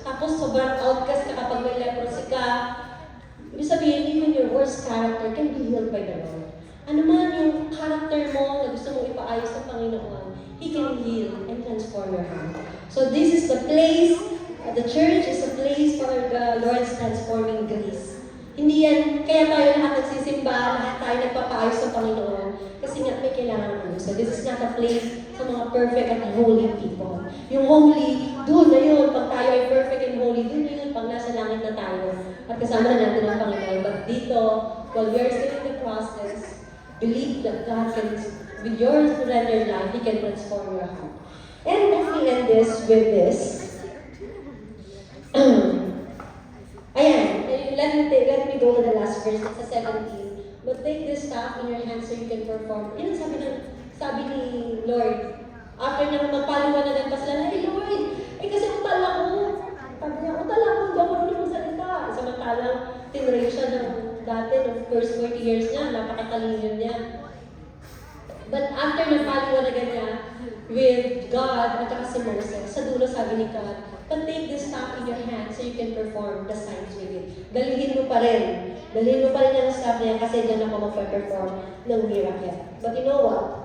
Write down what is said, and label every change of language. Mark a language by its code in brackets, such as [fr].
[tl] Tapos sobrang [en] outcast [tl] ka kapag may [en] leprosy ka. [tl] Ibig sabihin, [en] even your worst character can be healed by the Lord. [tl] Ano man yung character mo na gusto mong ipaayos sa Panginoon, [en] He can heal and transform your heart. So this is the place, the church is a place for the Lord's transforming grace. [tl] Hindi yan, kaya tayo lahat nagsisimba, lahat tayo nagpapaayos sa Panginoon. Kasi nga may kailangan mo. [en] So this is not a place [tl] sa mga [en] perfect and holy people. [tl] Yung holy, doon na yun. Pag tayo ay [en] perfect and holy, [tl] doon na yun. Pag nasa langit na tayo. At kasama na natin ang Panginoon. [en] But [tl] dito, [en] while we are still in the process, believe that God can, with your surrendered life, He can transform your heart. And let me end this with this. Ayan. Let me go to the last verse, sa 17. But take this staff in your hands so you can perform. [tl] Yan ang sabi ni Lord. After niya magpaliwanagan pa sila, [en] hey Lord, [tl] kasi utal ako. Sabi niya, utal ako, hindi ako rin magsalita. Samantalang tinrain siya ng dati, ng first 40 years niya, napakatalino niya. [en] But after [tl] napaliwanagan niya [en] with God [tl] at saka si Moses, sa dulo sabi ni God, [en] but take this staff in your hand so you can perform the signs with it. [tl] Dalhin mo pa rin. Dalhin mo pa rin yung staff niya kasi dyan ako magpa-perform ng miracle. [en] But you know what?